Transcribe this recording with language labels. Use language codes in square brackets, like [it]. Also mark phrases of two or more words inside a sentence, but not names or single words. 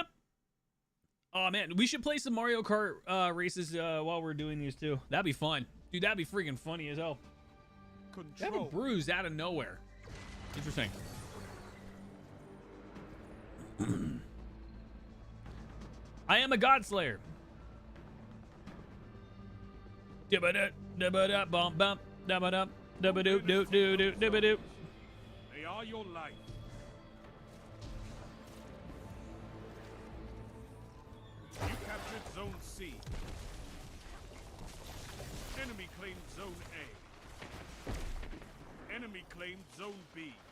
[en] Oh man, we should play some Mario Kart races while we're doing these too. That'd be fun, dude. That'd be freaking funny as hell. They have a bruise out of nowhere. Interesting. I am a God Slayer. Dibba-da, dibba-da, bump, bump, dabba-da, dabba-doo, doo, doo, doo, dibba-doo. They are your life. You captured Zone C. Enemy claimed Zone A. Enemy claimed Zone B.